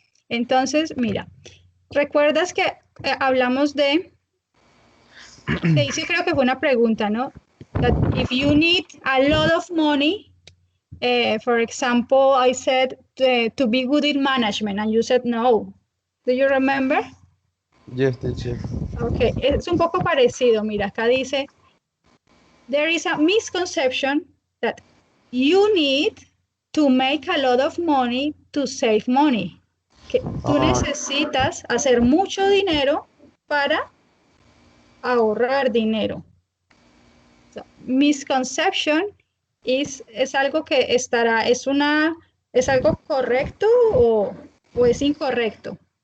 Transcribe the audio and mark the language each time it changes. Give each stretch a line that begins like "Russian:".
Spanish: Entonces, mira, ¿recuerdas que hablamos de... Sí, creo que fue una pregunta, ¿no?
English: That if you need a lot of money, for example, I said to be good in management, and you said no. Do you remember? Yes, teacher.
Spanish: Ok, es un poco parecido. Mira, acá dice,
English: there is a misconception that you need to make a lot of money to save money.
Spanish: Que tú necesitas hacer mucho dinero para ahorrar dinero. So, misconception es algo que estará, es algo correcto o es incorrecto.